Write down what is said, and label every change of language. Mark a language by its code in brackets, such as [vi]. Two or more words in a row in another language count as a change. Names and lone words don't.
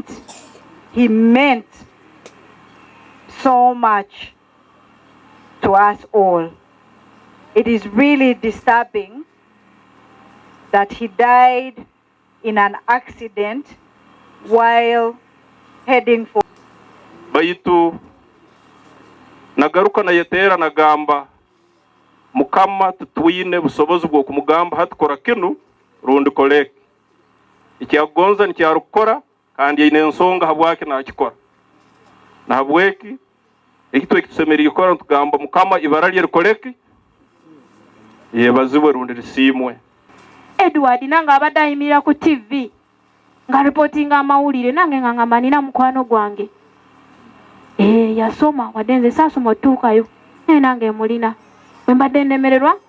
[en] He meant so much to us all. It is really disturbing that he died in an accident while heading for [nyo] Baitu nagaruka na yetera nagamba Mukama tutwine busobozi bwo kumugamba hatukora kinu rundi koleke ikyagonza nikyarukora kandi ine nsonga habwake nakikora na habweki ikitwe kitusemeriye gukora tugamba Mukama ibara lye rukoleke yebazibwe rundi risimwe. [lg] Edward nanga abadde ayimirira ku TV nga reportinga amawulire nange nga ngamba nina mukwano gwange yasoma wadde nze saasoma otuukayo naye nange mulina bwe mbadde nnemererwa